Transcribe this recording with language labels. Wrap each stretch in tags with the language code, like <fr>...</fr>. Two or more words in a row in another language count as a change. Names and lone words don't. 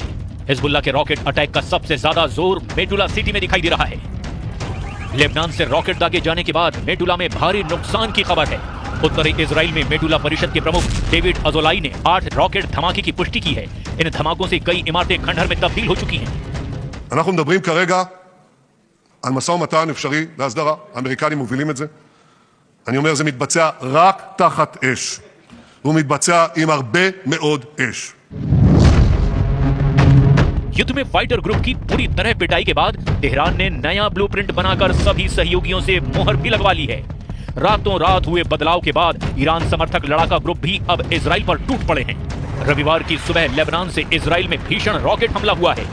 <hi>हिजबुल्ला के रॉकेट अटैक का सबसे ज्यादा जोर मेटुला सिटी में दिखाई दे रहा है। लेबनान से रॉकेट दागे जाने के बाद मेटुला में भारी नुकसान की खबर है। उत्तरी इजराइल में मेटुला परिषद के प्रमुख डेविड अजोलाई ने 8 रॉकेट धमाके की पुष्टि की है। इन धमाकों से कई इमारतें खंडहर में तब्दील हो चुकी हैं।</hi> <he>אנחנו מדברים כרגע על משא ומתן אפשרי להסדרה. האמריקנים מובילים את זה. אני אומר, זה מתבצע רק תחת אש. הוא מתבצע עם הרבה מאוד אש.</he> <hi>युद्ध में फाइटर ग्रुप की पूरी तरह पिटाई के बाद तेहरान ने नया ब्लूप्रिंट बनाकर सभी सहयोगियों से मोहर भी लगवा ली है। रातों रात हुए बदलाव के बाद ईरान समर्थक लड़ाका ग्रुप भी अब इजराइल पर टूट पड़े हैं। रविवार की सुबह लेबनान से इजराइल में भीषण रॉकेट हमला हुआ है।</hi>